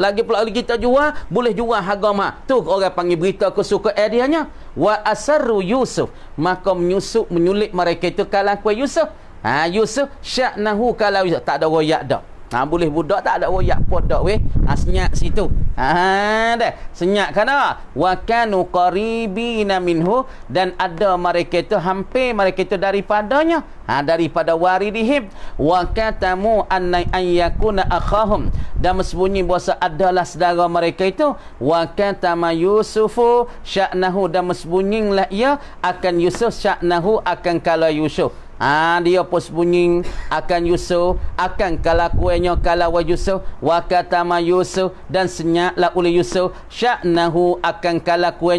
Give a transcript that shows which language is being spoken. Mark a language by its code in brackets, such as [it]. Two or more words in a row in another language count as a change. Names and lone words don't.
[ms] Lagi pula kita jual, boleh jual harga mahal. Tu orang panggil berita kesukaan dianya. [ar] وأسروا يوسف. [ms] Maka menyulit mereka itu kalang kuih Yusuf. Yusuf sya'nahu kalau Yusuf. Tak ada royak dah. Boleh budak tak ada royak podak weh. Senyap situ. Dah. Senyap kana. [ar] وكانوا قريبين منه, [ms] dan ada mereka itu hampir mereka itu daripadanya. [ar] Daripada واردهم. وكتموا أن يكون أخاهم, [ms] dan bersembunyi bahasa adalah saudara mereka itu. [ar] وكتم يوسف شأنه, [ms] dan bersembunyilah ia akan Yusuf sya'nahu akan kala Yusuf. Dia pun sembunyi akan Yusuf, akan kelakuannya kalau Yusuf. [ar] وكتم [ms] Yusuf, dan senyaplah oleh Yusuf sya'nahu akan kelakuannya.